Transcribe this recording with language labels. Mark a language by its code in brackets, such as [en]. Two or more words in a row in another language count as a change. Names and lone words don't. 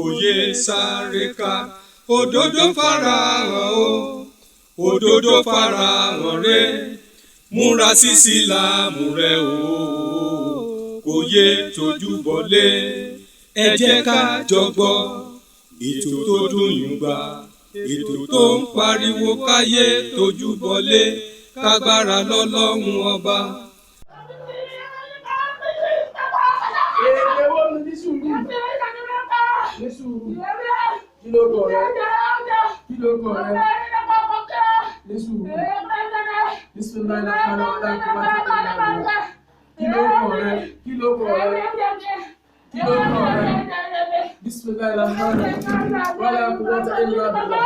[yo] yé sáré ká òdodo farahàn o òdodo farahàn rẹ múra sí Ìsìlámù rẹ o kò yé tójú bọlé ẹ jẹ́ ká jọ gbọ́ ètò tó dùn yùn gbà ètò tó ń pariwo káyé tójú bọlé kágbára lọ́lọ́run ọba. Èwo ni ní sùúrù? Ní sùúrù. Kí ló kọ̀ rẹ? Kí ló kọ̀ rẹ? Ní sùúrù. [ar] بسم الله لا حول ولا قوة إلا بالله. [yo] Kí ló kọ̀ rẹ? Kí ló kọ̀ rẹ? Kí ló kọ̀ rẹ? [ar] بسم الله لا حول ولا قوة إلا بالله.